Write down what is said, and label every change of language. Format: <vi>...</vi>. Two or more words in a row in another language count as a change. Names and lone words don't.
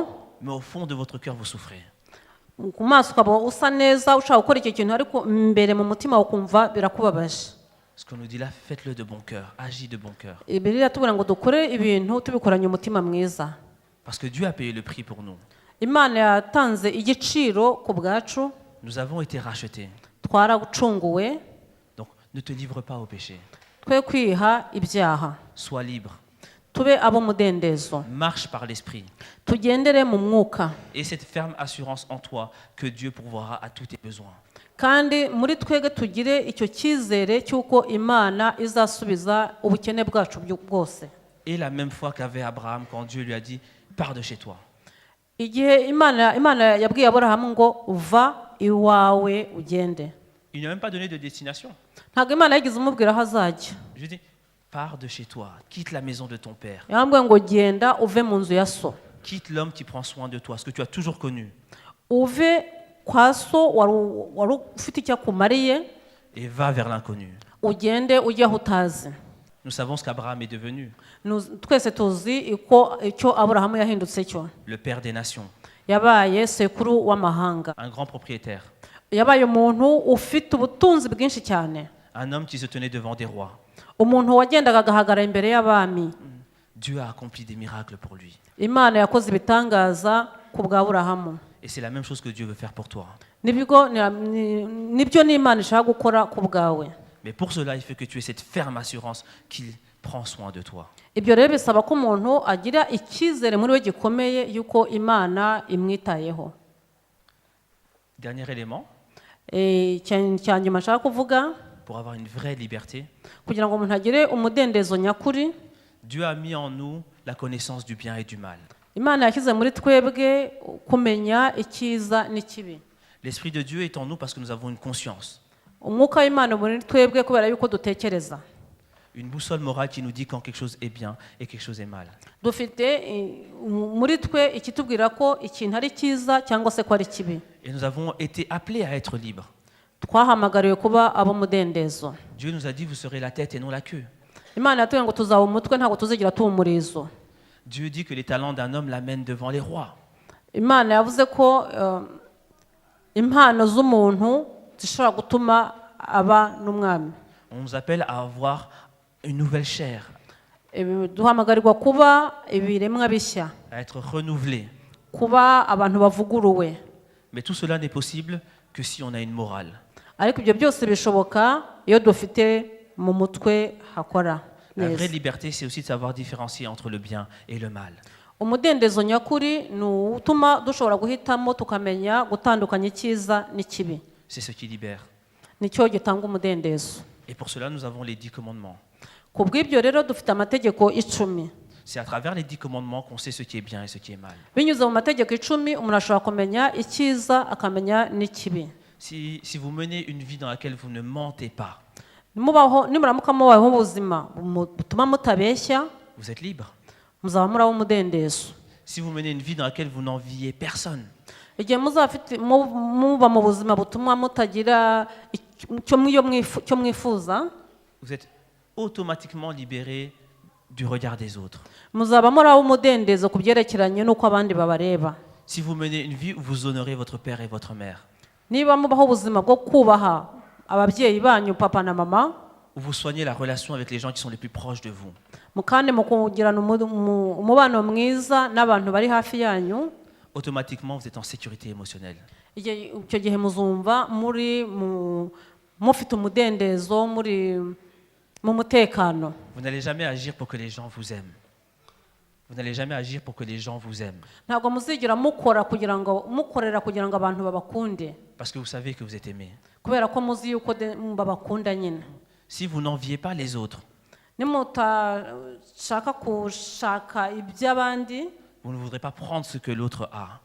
<fr>Mais au fond de votre cœur, vous souffrez.</fr> <rw>ku maso ukaba usa neza ushaka gukora icyo kintu ariko imbere mu mutima ukumva birakubabaje.</rw> <fr>Ce qu'on nous dit là, faites-le de bon cœur, agis de bon cœur.</fr> <rw>Bibiliya iratubwira ngo dukore ibintu tubikoranye umutima mwiza.</rw> <fr>Parce que Dieu a payé le prix pour nous.</fr> <rw>Imana yatanze igiciro ku bwacu,</rw> <fr>Nous avons été rachetés.</fr> <rw>twaracunguwe.</rw> <fr>Donc ne te livre pas au péché.</fr> <rw>Twe kwiha ibyaha,</rw> <fr>Sois libre.</fr> <rw>tube ab'umudendezo,</rw> <fr>Marche par l'esprit.</fr> <rw>tugendere mu mwuka,</rw> <fr>Et cette ferme assurance en toi que Dieu pourvoira à tous tes besoins.</fr> <rw>kandi muri twebwe tugire icyo cyizere cy'uko Imana izasubiza ubukene bwacu bwose.</rw> <fr>Et la même foi qu'avait Abraham quand Dieu lui a dit « Pars de chez toi ».</fr> <rw>Igihe Imana yabwiye Aburahamu ngo va iwawe ugende,</rw> <fr>Il n'a même pas donné de destination.</fr> <rw>ntabwo Imana yagize umubwira aho azajya.</rw> <fr>Je dis « Pars de chez toi, quitte la maison de ton père,</fr> <rw>yambwiye ngo genda uve mu nzu ya so,</rw> <fr>quitte l'homme qui prend soin de toi, ce que tu as toujours connu,</fr> <rw>uve kwa so wari ufite icyo akumariye,</rw> <fr>et va vers l'inconnu.</fr> <rw>ugende ujye aho utazi.</rw> <fr>Nous savons ce qu'Abraham est devenu,</fr> <rw>Twese tuzi icyo Aburahamu yahindutse cyo.</rw> <fr>le père des nations,</fr> <rw>Yabaye sekuru w'amahanga,</rw> <fr>un grand propriétaire,</fr> <rw>yabaye umuntu ufite ubutunzi bwinshi cyane,</rw> <fr>un homme qui se tenait devant des rois.</fr> <rw>umuntu wagendaga agahagarara imbere y'abami.</rw> <fr>Dieu a accompli des miracles pour lui.</fr> <rw>Imana yakoze ibitangaza ku bwa Aburahamu.</rw> <fr>Et c'est la même chose que Dieu veut faire pour toi.</fr> <rw>Nibyo n'Imana ishaka gukora ku bwawe.</rw> <fr>Mais pour cela, il faut que tu aies cette ferme assurance qu'il prend soin de toi.</fr> <rw>Ibyo rero bisaba ko umuntu agira icyizere muri we gikomeye yuko Imana imwitayeho.</rw> <fr>Dernier élément,</fr> <rw>Cya nyuma nshaka kuvuga,</rw> <fr>pour avoir une vraie liberté,</fr> <rw>kugira ngo umuntu agire umudendezo nyakuri,</rw> <fr>Dieu a mis en nous la connaissance du bien et du mal.</fr> <rw>Imana yashyize muri twebwe kumenya icyiza n'ikibi.</rw> <fr>L'Esprit de Dieu est en nous parce que nous avons une conscience,</fr> <rw>Umwuka w'Imana muri twebwe kubera yuko dutekereza.</rw> <fr>une boussole morale qui nous dit quand quelque chose est bien et quelque chose est mal.</fr> <rw>Dufite muri twe ikitubwira ko ikintu ari cyiza cyangwa se ko ari kibi.</rw> <fr>Et nous avons été appelés à être libres.</fr> <rw>Twahamagariwe kuba ab'umudendezo.</rw> <fr>Dieu nous a dit, vous serez la tête et non la queue.</fr> <rw>Imana yatubwiye ngo tuzaba umutwe ntabwo tuzigira tuba umurizo.</rw> <fr>Dieu dit que les talents d'un homme l'amènent devant les rois.</fr> <rw>Imana yavuze ko impano z'umuntu zishobora gutuma aba n'umwami.</rw> <fr>On nous appelle à avoir une nouvelle chair,</fr> <rw>Duhamagarirwa kuba ibiremwa bishya,</rw> <fr>à être renouvelés.</fr> <rw>kuba abantu bavuguruwe.</rw> <fr>Mais tout cela n'est possible que si on a une morale.</fr> <rw>Ariko ibyo byose bishoboka iyo dufite mu mutwe hakora</rw> <fr>La vraie</fr> <rw>neza.</rw> <fr>liberté, c'est aussi de savoir différencier entre le bien et le mal.</fr> <rw>Umudendezo nyakuri ni utuma dushobora guhitamo tukamenya gutandukanya icyiza n'ikibi.</rw> <fr>C'est ce qui libère.</fr> <rw>Nicyo gitanga umudendezo.</rw> <fr>Et pour cela, nous avons les 10 commandements.</fr> <rw>Ku bw'ibyo rero dufite amategeko 10.</rw> <fr>C'est à travers les 10 commandements qu'on sait ce qui est bien et ce qui est mal.</fr> <rw>Binyuze mu mategeko 10 umuntu ashobora kumenya icyiza akamenya n'ikibi.</rw> <fr>Si vous menez une vie dans laquelle vous ne mentez pas,</fr> <rw>Nimuramuka mubayeho ubuzima butuma mutabeshya,</rw> <fr>vous êtes libre.</fr> <rw>muzaba muri umudendezo.</rw> <fr>Si vous menez une vie dans laquelle vous n'enviez personne,</fr> <rw>Igihe muba mu buzima butuma mutagira icyo mwifuza,</rw> <fr>vous êtes automatiquement libéré du regard des autres.</fr> <rw>muzaba muri umudendezo ku byerekeranye n'uko abandi babareba.</rw> <fr>Si vous menez une vie où vous honorez votre père et votre mère,</fr> <rw>Niba mubaho ubuzima bwo kubaha ababyeyi banyu papa na mama,</rw> <fr>où vous soignez la relation avec les gens qui sont les plus proches de vous.</fr> <rw>kandi mukugirana umubano mwiza n'abantu bari hafi yanyu,</rw> <fr>Automatiquement, vous êtes en sécurité émotionnelle.</fr> <rw>icyo gihe muzumva mufite umudendezo, muri mu mutekano.</rw> <fr>Vous n'allez jamais agir pour que les gens vous aiment. Vous n'allez jamais agir pour que les gens vous aiment.</fr> <rw>Ntabwo muzigira mukorera kugira ngo abantu babakunde,</rw> <fr>Parce que vous savez que vous êtes aimé.</fr> <rw>kubera ko muzi yuko babakunda nyine.</rw> <fr>Si vous n'enviez pas les autres,</fr> <rw>nimutashaka gushaka iby'abandi,</rw> <fr>vous ne voudrez pas prendre ce que l'autre a.</fr>